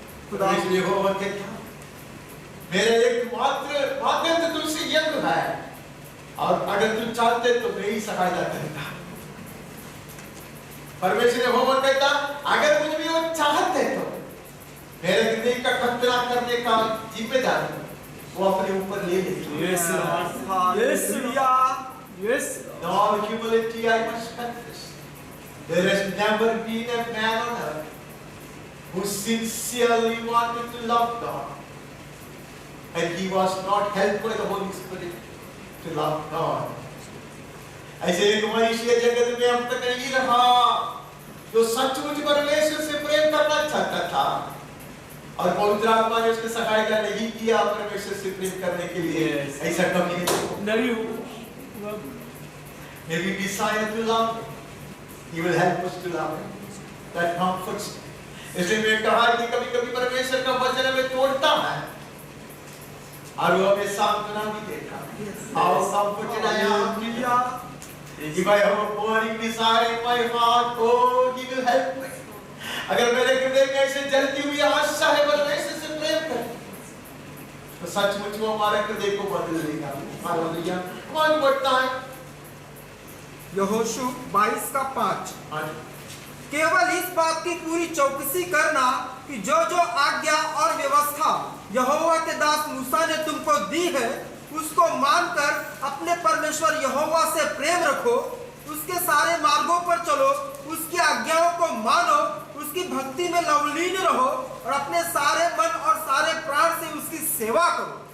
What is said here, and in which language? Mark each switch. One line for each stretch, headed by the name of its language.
Hindi: परमेश्वर यहोवा कहता मेरा एकमात्र माध्यम तो तुझसे यज्ञ है, और अगर तू चाहते तो मैं ही सहायता करूंगा। परमेश्वर यहोवा कहता अगर मुझे भी वो चाहते तो मेरे हृदय का खतना करने का जिम्मेदारी वो अपने ऊपर ले लेते।
English: Yes hallelujah. Yes. In all humility, I must confess, there has never been a man on earth who sincerely wanted to love God, and he was not helped by the Holy Spirit to love God.
Hindi: ऐसे एक मनुष्य जगत में अब तक नहीं रहा जो सचमुच परमेश्वर से प्रेम करना चाहता था, और पवित्र आत्मा ने उसको सहायता नहीं किया परमेश्वर से प्रेम करने के लिए। ऐसा कभी नहीं।
English: May we desire to love Him. He will help us to love Him. That comforts me.
Hindi: इसलिए मैं कहा कि कभी-कभी परमेश्वर का वचन हमें तोड़ता है और वो हमें सांत्वना भी देता है।
English: How comforted I am. If I have a burning desire in my heart, oh, He will help me.
Hindi: अगर मेरे हृदय में ऐसे जलती हुई आशा है परमेश्वर से प्रेम करने, तो सचमुच वो हमारे हृदय को बदल देगा। हालेलुया। कौन बढ़ता है? यहोशू 22:5 केवल इस बात की पूरी चौकसी करना कि जो जो आज्ञा और व्यवस्था यहोवा के दास मूसा ने तुमको दी है उसको मानकर अपने परमेश्वर यहोवा से प्रेम रखो, उसके सारे मार्गों पर चलो, उसकी आज्ञाओं को मानो, उसकी भक्ति में लवलीन रहो और अपने सारे मन और सारे प्राण से उसकी सेवा करो।